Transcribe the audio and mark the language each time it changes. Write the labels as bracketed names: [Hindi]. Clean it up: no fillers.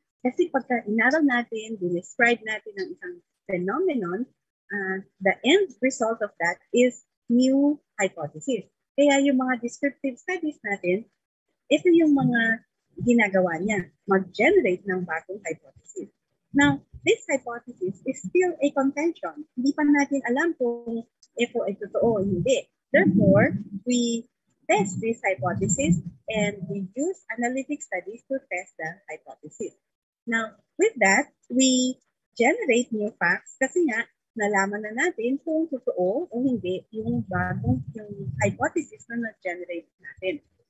[Filipino] Kasi pagka inaral natin, [English] describe [Filipino] natin ang isang [English] phenomenon, the end result of that is new hypothesis. [Filipino] Kaya yung mga descriptive studies natin, ito yung mga ginagawa niya, mag-generate ng bagong hypothesis. [English] Now, this hypothesis is still a contention. [Filipino] Hindi pa natin alam kung ito ay totoo o hindi. [English] Therefore, we test this hypothesis and we use analytic studies to test the hypothesis. Now, with that, we generate new facts [Filipino] kasi nga, nalaman na natin kung totoo o hindi yung bagong yung hypothesis na na-generate natin.